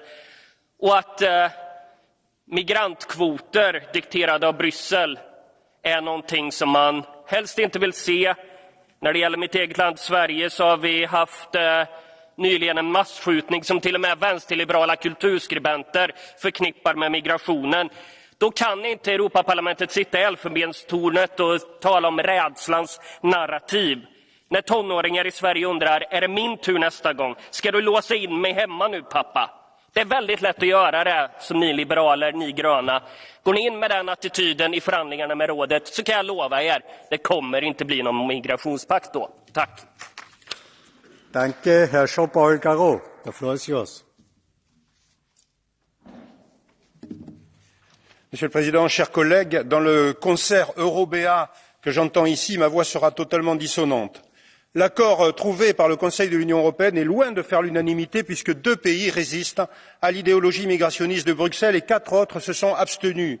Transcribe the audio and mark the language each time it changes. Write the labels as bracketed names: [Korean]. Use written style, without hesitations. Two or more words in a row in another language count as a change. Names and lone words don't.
[Swedish] Och att migrantkvoter dikterade av Bryssel är någonting som man helst inte vill se. När det gäller mitt eget land Sverige så har vi haft nyligen en massskjutning som till och med vänsterliberala kulturskribenter förknippar med migrationen. Då kan inte Europaparlamentet sitta i elfenbenstornet och tala om rädslans narrativ. När tonåringar i Sverige undrar, är det min tur nästa gång? Ska du låsa in mig hemma nu, pappa? Det är väldigt lätt att göra det som ni liberaler, ni gröna. Går ni in med den attityden i förhandlingarna med rådet så kan jag lova er, det kommer inte bli någon migrationspakt då. Tack. [German] Danke, Herr Jean-Paul Garot. [English] The floor is yours. [French] Monsieur le Président, chers collègues, dans le concert euro-béat que j'entends ici, ma voix sera totalement dissonante. L'accord trouvé par le Conseil de l'Union européenne est loin de faire l'unanimité puisque 2 pays résistent à l'idéologie migrationniste de Bruxelles et 4 autres se sont abstenus.